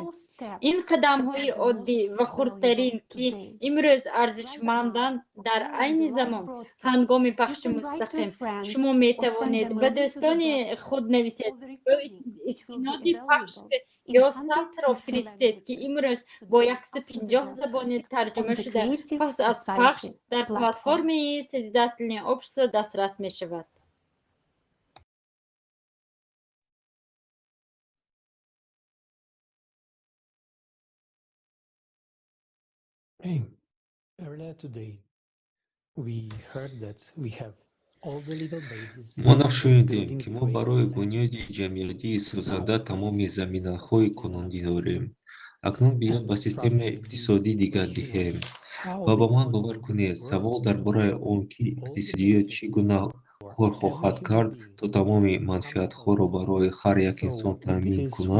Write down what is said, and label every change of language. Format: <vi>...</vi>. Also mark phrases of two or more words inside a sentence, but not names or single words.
<tg>Ин қадамҳои оддӣ ва хурдтарин, ки имрӯз арзишманданд, дар айни замон ҳангоми пахши мустақим шумо метавонед ба дӯстони худ нависед ё истиноди пахш ё сабтро фиристед, ки имрӯз бо 150 забони тарҷума шуда пас аз пахш дар платформаи Созидательное общество дастрас мешавад.</tg> <en>Hey, earlier today, we heard that we have all the legal basis.</en> <tg>мо нав шунидем, ки мо барои бунёди ҷамъиятии созанда тамоми заминаҳои қонунӣ дорем. Акнун биёд ба системаи иқтисодӣ дигар диҳем. Ва ба ман бовар кунед, савол дар бораи он, ки иқтисодиёт чӣ гуна кор хоҳад кард, то тамоми манфиатҳоро барои ҳар як инсон таъмин кунад.</tg>